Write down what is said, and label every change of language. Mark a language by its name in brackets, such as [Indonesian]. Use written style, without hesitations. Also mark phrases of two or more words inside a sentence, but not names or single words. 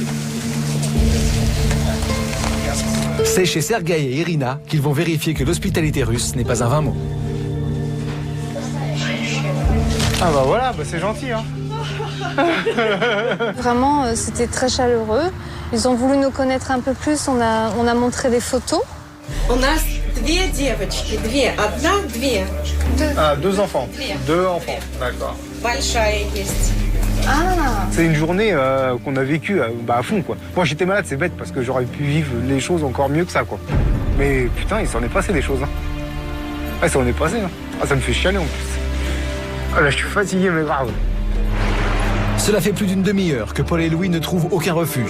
[French] C'est chez Sergueï et Irina qu'ils vont vérifier que l'hospitalité russe n'est pas un vain mot. Ah bah voilà, bah c'est gentil hein. Vraiment, c'était très chaleureux. Ils ont voulu nous connaître un peu plus, on a montré des photos. [Russian] У нас Две девочки, две. Одна, две. [French] Ah, 2 enfants. 2 enfants, d'accord. [Russian] Большая есть. [French] C'est une journée qu'on a vécue à fond, quoi. Moi, j'étais malade, c'est bête, parce que j'aurais pu vivre les choses encore mieux que ça, quoi. Mais putain, il s'en est passé des choses, hein. Ah, ça en est passé, hein. Ah, ça me fait chialer, en plus. Ah, là, je suis fatigué, mais grave. Cela fait plus d'une demi-heure que Paul et Louis ne trouvent aucun refuge.